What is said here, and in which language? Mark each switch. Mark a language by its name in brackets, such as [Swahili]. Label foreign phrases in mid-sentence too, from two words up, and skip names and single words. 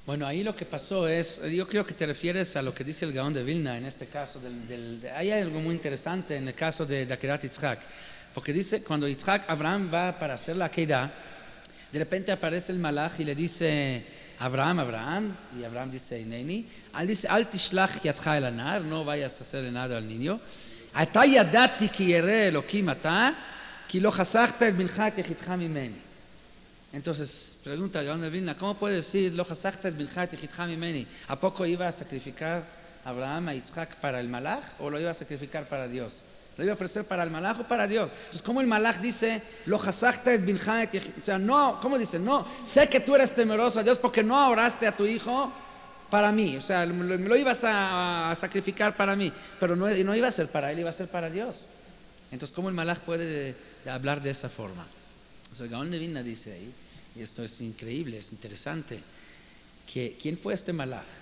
[Spanish] Bueno, ahí lo que pasó es, yo creo que te refieres a lo que dice el Gaón de Vilna en este caso. Hay algo muy interesante en el caso de Akedat Yitzhak, porque dice, cuando Abraham va para hacer la Akedah, de repente aparece el malach y le dice, Abraham, y Abraham dice, Neni, dice, [Hebrew] אל תשלח ידך אל הנער, [Spanish] no vayas a hacerle nada al niño. [Hebrew] עתה ידעתי כי ירא אלוקים אתה, כי לא חשכת את בנך את יחידך ממני. [Spanish] Entonces, pregunta el Gaón de Vilna, ¿cómo puede decir, [Hebrew] לא חשכת את בנך את יחידך ממני? [Spanish] ¿A poco iba a sacrificar Abraham a Yitzhak para el malach o lo iba a sacrificar para Dios? ¿Lo iba a ofrecer para el malach o para Dios? Entonces, ¿cómo el malach dice, [Hebrew] לא חשכת את בנך את יחידך? [Spanish] O sea, no, ¿cómo dice? No, sé que tú eres temeroso a Dios porque no oraste a tu hijo para mí, o sea, lo ibas a sacrificar para mí, pero no iba a ser para él, iba a ser para Dios. Entonces, ¿cómo el malach puede hablar de esa forma? O sea, el Gaón de Vilna dice ahí, y esto es increíble, es interesante, que ¿quién fue este malach?